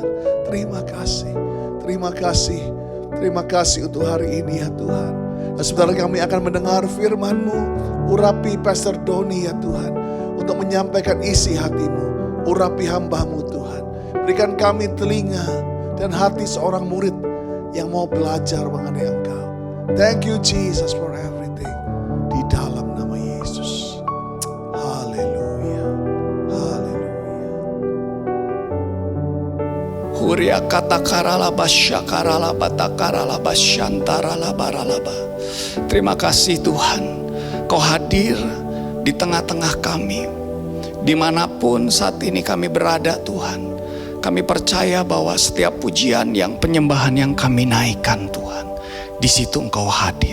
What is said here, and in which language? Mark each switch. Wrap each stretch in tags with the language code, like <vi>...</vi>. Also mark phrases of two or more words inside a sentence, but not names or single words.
<id>Terima kasih, terima kasih, terima kasih untuk hari ini ya Tuhan. Dan sebentar kami akan mendengar firman-Mu. Urapi Pastor Doni ya Tuhan, untuk menyampaikan isi hati-Mu. Urapi hamba-Mu Tuhan. Berikan kami telinga dan hati seorang murid yang mau belajar mengenai Engkau.</id> <en>Thank you Jesus for everything.</en> <id>Di dalam nama Yesus. Haleluya. Haleluya. Huria kata karalaba syakaralaba takaralaba syantaralaba ralaba. Terima kasih Tuhan, Kau hadir di tengah-tengah kami. Dimanapun saat ini kami berada Tuhan, kami percaya bahwa setiap pujian yang penyembahan yang kami naikkan Tuhan, di situ Engkau hadir.</id>